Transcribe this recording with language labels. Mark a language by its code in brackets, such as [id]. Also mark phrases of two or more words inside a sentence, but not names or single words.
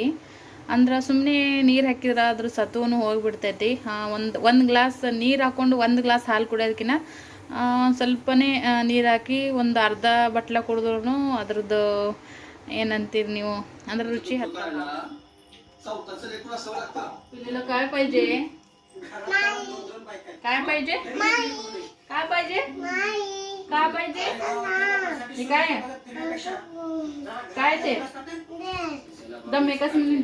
[kn] ಅಂದ್ರೆ ಸುಮ್ಮನೆ ನೀರು ಹಾಕಿದ್ರೆ ಅದ್ರ ಸತ್ವನು ಹೋಗಿಬಿಡ್ತೈತಿ. ಒಂದು ಗ್ಲಾಸ್ ನೀರು ಹಾಕ್ಕೊಂಡು 1 ಗ್ಲಾಸ್ ಹಾಲು ಕುಡಿಯೋದಕ್ಕಿಂತ ಸ್ವಲ್ಪನೇ ನೀರು ಹಾಕಿ ಒಂದು ಅರ್ಧ ಬಟ್ಲ ಕುಡಿದ್ರೂ ಅದ್ರದ್ದು ಏನಂತೀರಿ ನೀವು, ಅಂದ್ರೆ ರುಚಿ ಹತ್ತಲ್ಲ. [mr] पिल्लूला काय पाहिजे? काय पाहिजे? काय पाहिजे? काय पाहिजे? हे काय काय ते दम एकच मिनिट.